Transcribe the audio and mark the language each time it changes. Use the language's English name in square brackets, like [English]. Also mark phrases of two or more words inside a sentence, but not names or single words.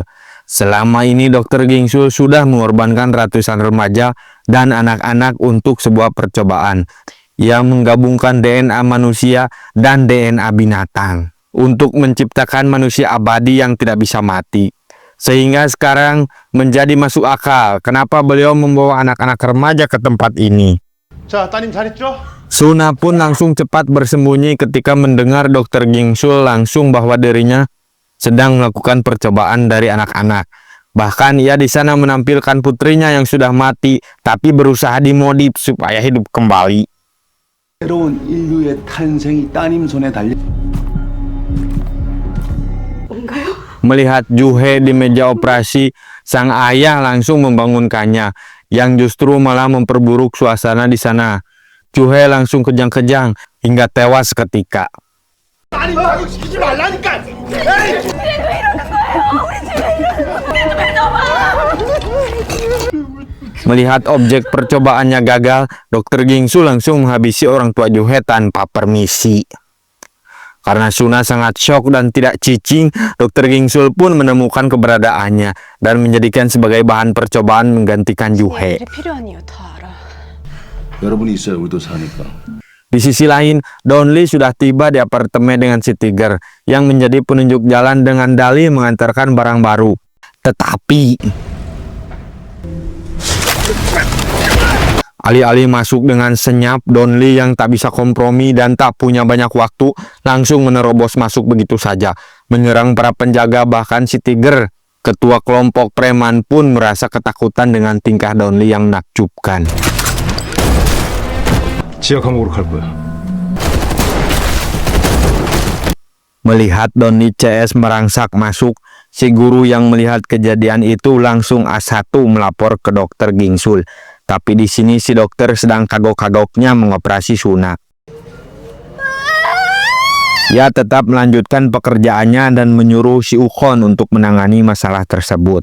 [Indonesian] Selama ini Dokter Gingsul sudah mengorbankan ratusan remaja dan anak-anak untuk sebuah percobaan yang menggabungkan DNA manusia dan DNA binatang untuk menciptakan manusia abadi yang tidak bisa mati. Sehingga sekarang menjadi masuk akal kenapa beliau membawa anak-anak remaja ke tempat ini. [Korean] 자, 따님 잘했죠? [Indonesian] Suna pun langsung cepat bersembunyi ketika mendengar Dokter Gingsul langsung bahwa dirinya sedang melakukan percobaan dari anak-anak. Bahkan ia di sana menampilkan putrinya yang sudah mati tapi berusaha dimodif supaya hidup kembali. [Korean] 새로운 인류의 탄생이 따님 손에 달려. [Indonesian] Melihat Juhe di meja operasi, sang ayah langsung membangunkannya, yang justru malah memperburuk suasana di sana. Juhe langsung kejang-kejang hingga tewas seketika. Melihat objek percobaannya gagal, Dokter Gingsul langsung menghabisi orang tua Juhe tanpa permisi. Karena Suna sangat syok dan tidak cicing, Dokter Gingsul pun menemukan keberadaannya dan menjadikan sebagai bahan percobaan menggantikan Juhe. [Korean] 애들이 필요한 이유 다 알아. 여러분이 있어야 우리도 사니까. [Indonesian] Di sisi lain, Donli sudah tiba di apartemen dengan si Tiger yang menjadi penunjuk jalan dengan dalih mengantarkan barang baru. Tetapi alih-alih masuk dengan senyap, Donli yang tak bisa kompromi dan tak punya banyak waktu langsung menerobos masuk begitu saja, menyerang para penjaga. Bahkan si Tiger, ketua kelompok preman, pun merasa ketakutan dengan tingkah Donli yang menakjubkan. [Korean] 지하 감옥으로 갈 거야. [Indonesian] Melihat Donli CS merangsak masuk, si guru yang melihat kejadian itu langsung A1 melapor ke Dokter Gingsul. Tapi di sini si dokter sedang kagok-kagoknya mengoperasi Suna. Ia tetap melanjutkan pekerjaannya dan menyuruh si Ukon untuk menangani masalah tersebut.